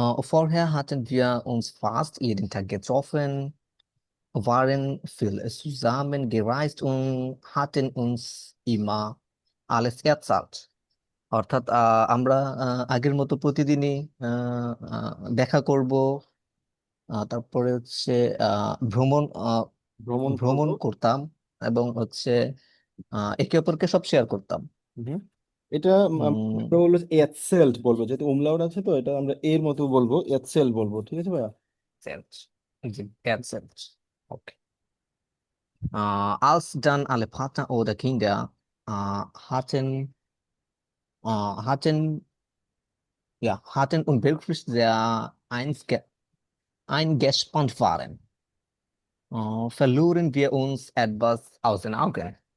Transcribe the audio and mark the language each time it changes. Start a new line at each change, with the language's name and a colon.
German: Vorher hatten wir uns fast jeden Tag getroffen, waren viel zusammen gereist und hatten uns immer alles erzählt.
Bangla: অর্থাৎ আমরা আগের মতো প্রতিদিনই আহ, আহ, দেখা করব, তারপরে হচ্ছে ভ্রমণ ভ্রমণ করব। ভ্রমণ করতাম, এবং হচ্ছে একে অপরকে সব শেয়ার করতাম। হুম। এটা উম, আমরা বলবো এটসেল্ট বলবো, যেহেতু উমলাউট আছে তো এটা আমরা এর মতো বলবো, এটসেল্ট বলবো। ঠিক আছে ভাইয়া?
German: Selbst. Selbst. Okay. Als dann alle Partner oder Kinder hatten, ja, hatten und wirklich sehr eingespannt waren, verloren wir uns etwas aus den Augen.